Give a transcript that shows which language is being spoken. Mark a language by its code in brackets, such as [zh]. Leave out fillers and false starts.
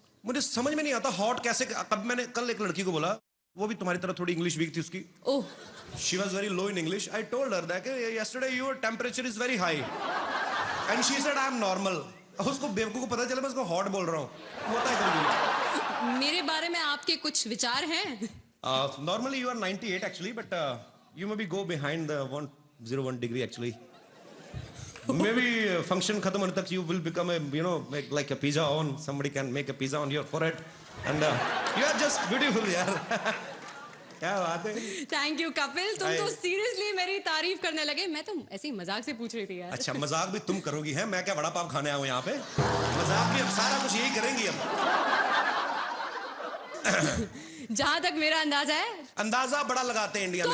[hi] मुझे समझ में नहीं आता हॉट कैसे। कब मैंने कल एक लड़की को बोला, वो भी तुम्हारी तरह थोड़ी इंग्लिश वीक थी उसकी। ओह, [en] She was very low in English. I told her that yesterday your temperature is very high and she said I am normal. [hi] उसको बेवकूफ को पता चला मैं उसको हॉट बोल रहा हूँ। होता है कभी। मेरे बारे में आपके कुछ विचार हैं? [en] Normally you are 98 actually, but you maybe go behind the 101 degree actually. Maybe [hi] function khatam hone tak [en] you will become a, you know, make like a pizza on. Somebody can make a pizza on your forehead, and you are just beautiful यार। [hi] क्या बात है। Thank you Kapil, तुम तो seriously मेरी तारीफ करने लगे। मैं तो ऐसे ही मजाक से पूछ रही थी यार। अच्छा, मजाक भी तुम करोगी हैं? मैं क्या वड़ा पाव खाने आया हूँ यहाँ पे? मजाक भी अब सारा कुछ यही करेंगी अब। जहां तक मेरा अंदाजा है, अंदाजा बड़ा लगाते हैं इंडिया में